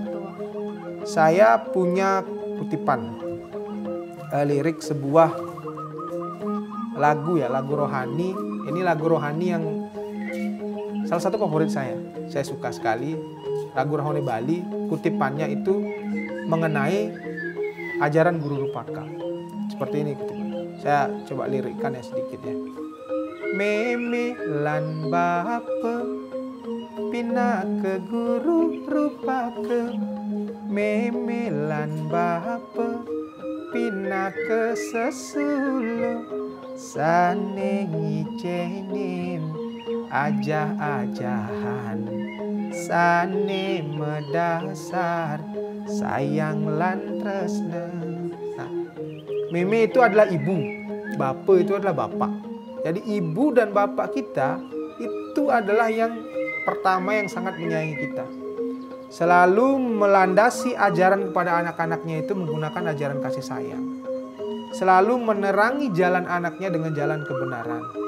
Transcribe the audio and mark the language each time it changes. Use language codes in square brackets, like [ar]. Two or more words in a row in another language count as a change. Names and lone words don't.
[id] Saya punya kutipan lirik sebuah lagu ya, lagu rohani. Ini lagu rohani yang salah satu favorit saya. Saya suka sekali lagu rohani Bali. Kutipannya itu mengenai ajaran guru rupaka. Seperti ini kutipannya. Saya coba lirikkan ya sedikit ya. [ban] Meme lan bape pina ke guru rupaka. Meme lan bape pina ke sesulu. Sane ngicenin ajah-ajahan, sane medasar sayang lan tresna. [id] Nah, meme itu adalah ibu, bapa itu adalah bapak. Jadi ibu dan bapak kita itu adalah yang pertama yang sangat menyayangi kita. Selalu melandasi ajaran kepada anak-anaknya itu menggunakan ajaran kasih sayang. Selalu menerangi jalan anaknya dengan jalan kebenaran.